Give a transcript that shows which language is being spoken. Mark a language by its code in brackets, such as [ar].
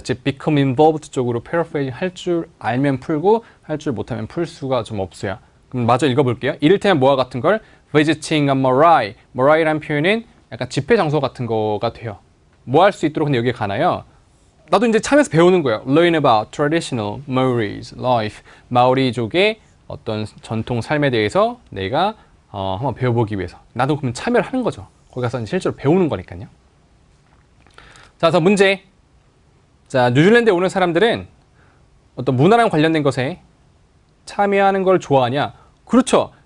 [ko] 즉 [en] become involved [ko] 쪽으로 paraphrase 할 줄 알면 풀고 할 줄 못하면 풀 수가 좀 없어요. 그럼 마저 읽어볼게요. 이를테면 뭐와 같은 걸 [en] visiting a marae. [ko] marae라는 표현은 약간 집회 장소 같은 거가 돼요. 뭐 할 수 있도록 근데 여기에 가나요? 나도 이제 참여해서 배우는 거예요. [en] Learn about traditional Maoris life. [ko] 마오리족의 어떤 전통 삶에 대해서 내가 한번 배워보기 위해서. 나도 그러면 참여를 하는 거죠. 거기 가서 실제로 배우는 거니까요. 자, 그래서 문제. 자, 뉴질랜드에 오는 사람들은 어떤 문화랑 관련된 것에 참여하는 걸 좋아하냐? 그렇죠.